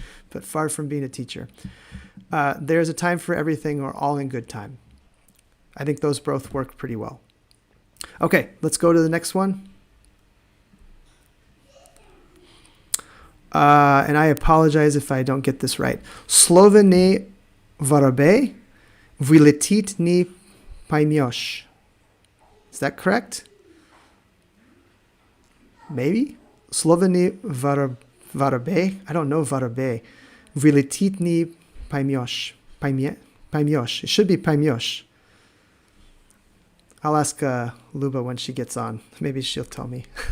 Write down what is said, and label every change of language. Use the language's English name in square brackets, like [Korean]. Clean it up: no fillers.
[English] But far from being a teacher. There's a time for everything or all in good time. I think those both work pretty well. Okay, let's go to the next one. And I apologize if I don't get this right. [Russian] Slovo ne воробей, вылетит не поймешь. [English] Is that correct? Maybe? [Russian] Slovo ne воробей. [English] I don't know воробей. [Russian] Вылетит не поймешь. Поймешь. [English] It should be поймешь. I'll ask Luba when she gets on. Maybe she'll tell me.